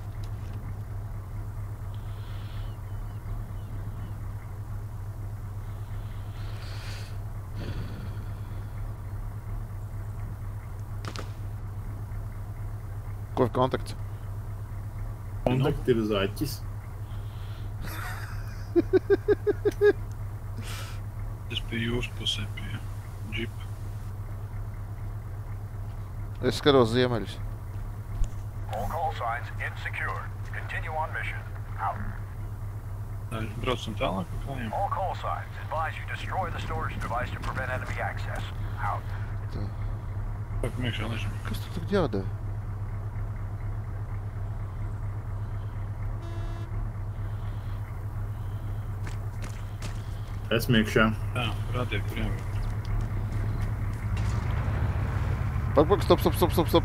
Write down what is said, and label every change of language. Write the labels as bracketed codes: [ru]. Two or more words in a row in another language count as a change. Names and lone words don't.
[lv] Ko ir kontakts? Kontakti ir zaķis. Tas bija jūsu pusē pie džipa. Es skatos ziemeļus. [en] All call signs insecure. Continue on mission. Out. [lv] Tā, braucam tālāk pa kājām. [en] All call signs advise you destroy the storage device to prevent enemy access. Out. [lv] Pak miekšā ležam. Kas tur tagad jādara? Esmu iekšā. Tā, rādīja, kur jābūt. Pak, stop.